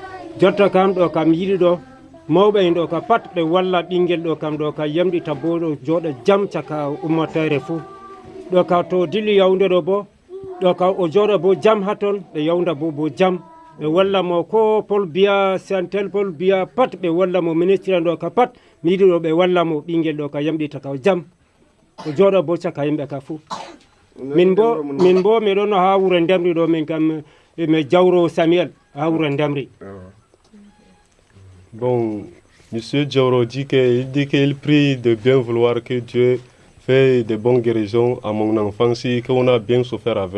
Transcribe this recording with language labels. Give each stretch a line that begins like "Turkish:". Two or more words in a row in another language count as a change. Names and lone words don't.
Fula: jotta kam ɗo kam yiɗi ɗo mawɓe en ɗo ka pat ɓe walla ɓinguel ɗo kam ɗo ka yamɗita bo ɗo jooɗa jam caka ummotere fou ɗo ka to dilli yawde ɗo bo ɗo ka o jooɗa bo jam ha toon ɓe yawda bo jam ɓe walla mo ko Paul Biya Santel Paul Biya pat ɓe walla mo ministre ɗo ka pat mi yiɗi ɗo ɓe walla mo ɓinguel ɗo ka yamɗita ka jam o jooɗa bo caka yimɓe ka fou min bo miɗon ha wuro Ndemri ɗo min kam mi Jawro Samuel ha wuro Ndemri.
French: Bon, Monsieur Diawro dit qu'il prie de bien vouloir que Dieu fait de bonnes guérisons à mon enfant si qu'on a bien souffert avec.